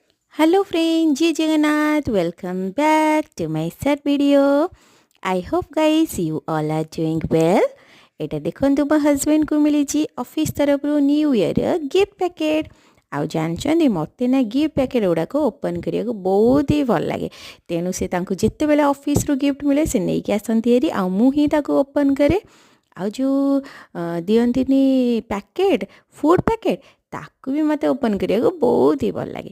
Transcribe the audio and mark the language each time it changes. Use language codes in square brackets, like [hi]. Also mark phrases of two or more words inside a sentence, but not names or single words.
[en] Hello friend, Jai Jagannath. Welcome back to my sad video. I hope guys you all are doing well. [or] ଏଇଟା ଦେଖନ୍ତୁ ମୋ ହଜବେଣ୍ଡକୁ ମିଳିଛି ଅଫିସ୍ ତରଫରୁ [en] new year gift packet. [or] ଆଉ ଜାଣିଛନ୍ତି ମୋତେ ନା [en] gift packet [or] ଗୁଡ଼ାକ ଓପନ୍ କରିବାକୁ ବହୁତ ହି ଭଲ ଲାଗେ। ତେଣୁ ସେ ତାଙ୍କୁ ଯେତେବେଳେ ଅଫିସ୍ରୁ ଗିଫ୍ଟ ମିଳେ ସେ ନେଇକି ଆସନ୍ତି ହେରି ଆଉ ମୁଁ ହିଁ ତାକୁ ଓପନ୍ କରେ। ଆଉ ଯେଉଁ ଦିଅନ୍ତିନି [en] packet food packet [or] ତାକୁ ବି ମୋତେ ଓପନ୍ କରିବାକୁ ବହୁତ ହି ଭଲ ଲାଗେ।